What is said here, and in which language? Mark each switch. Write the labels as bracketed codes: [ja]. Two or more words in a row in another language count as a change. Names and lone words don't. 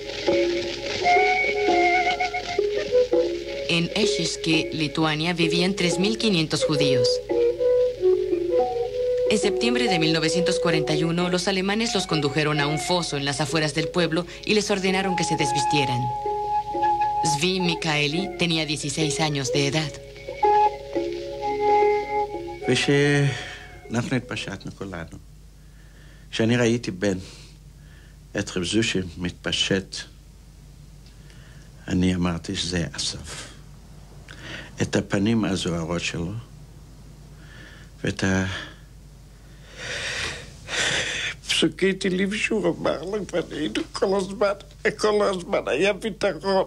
[es] En Ešyšky, Lituania, vivían 3.500 judíos. En septiembre de 1941, los alemanes los condujeron a un foso en las afueras del pueblo y les ordenaron que se desvistieran. Zvi Mikaeli tenía 16 años de edad. [he] ושאנחנו התפשטנו כולנו. כשאני ראיתי את רב זושי מתפשט, אני אמרתי שזה הסוף. את הפנים הזוהרות שלו, ואת פסוקי תהילים שהוא אמר לפנינו כל הזמן היה ביטחון.